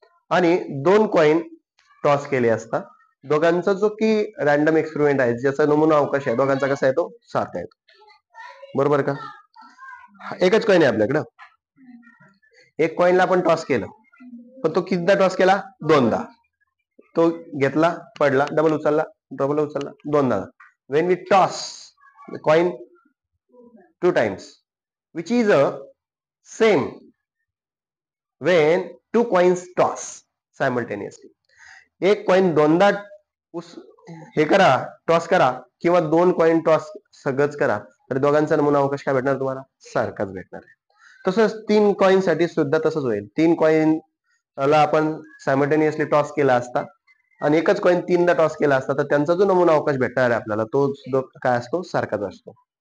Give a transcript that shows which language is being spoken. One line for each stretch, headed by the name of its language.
Marathi: आणि 2 coin toss केले असता. दोघांचा जो की रॅन्डम एक्सपेरिमेंट आहे, ज्याचा नमुना अवकाश आहे, दोघांचा कसा येतो, सारखा येतो. बरोबर का? एकच कॉइन आहे आपल्याकडं. एक कॉइनला आपण टॉस केलं, पण तो कितीदा टॉस केला, 2दा. तो घेतला, पडला, डबल उचलला, दोनदा.
English: When we toss the coin 2 times, which is a same when 2 coins toss simultaneously.
Marathi: एक कॉइन दोनदा हे करा, टॉस करा, किंवा 2 कॉइन टॉस सगळंच करा, तर दोघांचा नमुना अवकाश काय भेटणार तुम्हाला, सारखाच भेटणार आहे. तसंच 3 कॉइन साठी सुद्धा तसंच होईल. 3 कॉइन ला आपण सायमल्टेनियसली टॉस केला असता आणि एकच कॉइन 3दा टॉस केला असता, तर त्यांचा जो नमुना अवकाश भेटणार आहे आपल्याला, तो सुद्धा काय असतो, सारखाच असतो.